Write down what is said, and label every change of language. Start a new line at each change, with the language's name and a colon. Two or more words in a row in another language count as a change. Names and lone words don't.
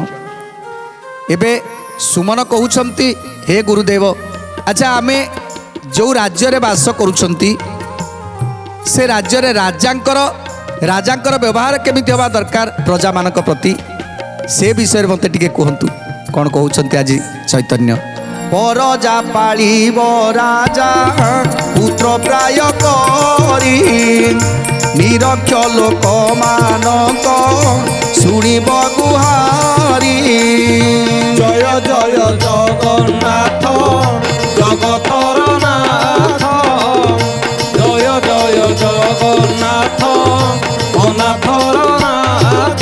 Odia: ଏବେ ସୁମନ କହଉଛନ୍ତି ହେ ଗୁରୁଦେବ, ଅଚ୍ଛା ଆମେ ଯୋ ରାଜ୍ୟ ରେ ବାସ କରୁଛନ୍ତି ସେ ରାଜ୍ୟ ରେ ରାଜାଙ୍କର ବ୍ୟବହାର କେମିତି ହୋବା ଦରକାର ପ୍ରଜା ମାନଙ୍କ ପ୍ରତି ସେ ବିଷୟ ମତେ ଟିକେ କହନ୍ତୁ କଉଣ କହଉଛନ୍ତି ଆଜ ଚୈତନ୍ୟ। ପରଜା ପାଳିବ ରାଜା ପୁତ୍ର ପ୍ରାୟ କରି ନିରକ୍ଷ ଲୋକ ମାନଙ୍କ ଶୁଣିବ ଗୁହାରି। ଜୟ ଜୟ ଜଗନ୍ନାଥ ଜଗତର ନାଥ, ଜୟ ଜୟ ଜଗନ୍ନାଥ ଅନାଥର ନାଥ।